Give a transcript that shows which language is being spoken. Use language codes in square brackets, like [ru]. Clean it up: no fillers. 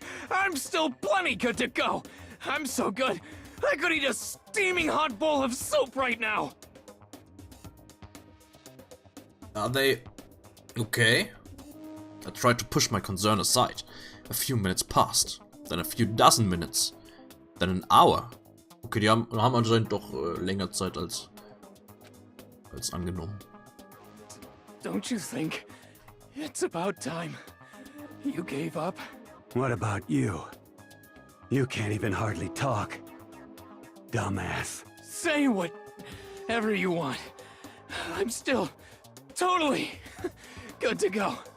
[en] I'm still plenty good to go. I'm so good, I could eat a steaming hot bowl of soup right now. Are they okay? I tried to push my concern aside. A few minutes passed, then a few dozen minutes, then an hour. [de] Okay, die haben anscheinend doch länger Zeit als angenommen. [en] Don't you think it's about time you gave up? What about you? You can't even hardly talk. Dumbass. Say whatever you want. I'm still totally good to go.